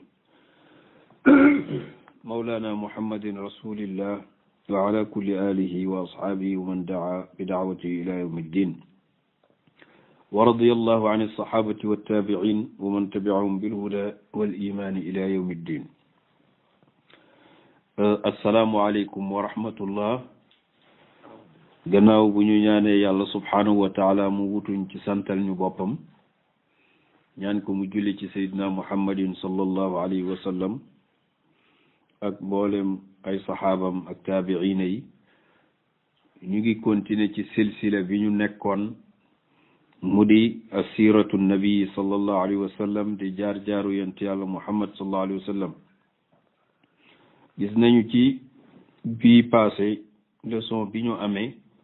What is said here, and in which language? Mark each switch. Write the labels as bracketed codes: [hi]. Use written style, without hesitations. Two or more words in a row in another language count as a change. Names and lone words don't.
[ar] مولانا محمد رسول الله وعلى كل آله وأصحابه ومن دعا بدعوته إلى يوم الدين ورضي الله عن الصحابة والتابعين ومن تبعهم بالهدى والإيمان إلى يوم الدين السلام عليكم ورحمة الله [wo] gannaaw bu ñu ñaanee yàlla [ar] سبحانه وتعالى [wo] mu wutuñ ci santal ñu boppam ñaan ko mu julli ci [ar] سيدنا محمد صلى الله عليه وسلم [wo] ak mboolem ay saxaabam ak taabiina yi ñu ngi continuer ci silsila bi ñu nekkoon mu di [ar] السيرة النبي صلى الله عليه وسلم [wo] di jaar-jaaru yent yàlla [ar] محمد صلى الله عليه وسلم [wo] gis nañu ci bii [fr] passé leçon [wo] bi ñu amee